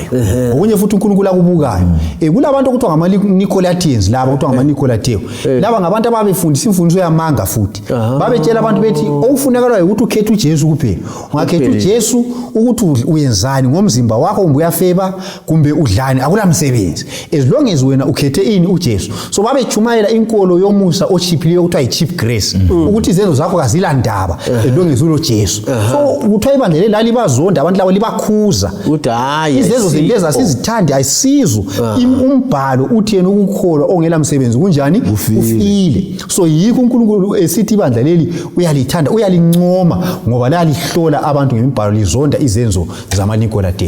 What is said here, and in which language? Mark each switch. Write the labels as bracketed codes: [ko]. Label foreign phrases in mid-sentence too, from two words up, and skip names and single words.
[nd] Okunye futhi uNkulunkulu akubukayo. Kulabantu okuthiwa ngamaNicolatians laba okuthiwa ngamaNicolateo. Laba ngabantu ababefundisa imfundiso yamanga futhi. Babetshela abantu bethi okufunekala ukuthi ukhethe uJesu kuphela. Ungakhetha uJesu ukuthi uyenzani ngomzimba wakho kumbe uyafeba kumbe udlani akulamsebenzi. [en] As long as [nd] wena ukhethe ini uJesu. So babejumayela inkolo yomusa ochiphileyo okuthiwa yi- [en] cheap grace. [nd] Ukuthi izenzo zakho kazilandaba [en] as long as [nd] ulo Jesu. So kuthiwa ibandla leli lalibazonda abantu labo libakhuza. Uthi hayi izenzo zileza sizithande ayisizo. Umbhalo uthi yena ukukholwa ongela msebenzi kunjani ufile. So yikho uNkulunkulu esithi ibandla leli uyalithanda uyalincoma ngoba lalihlola abantu ngemibhalo lizonda izenzo zamaNicolateo.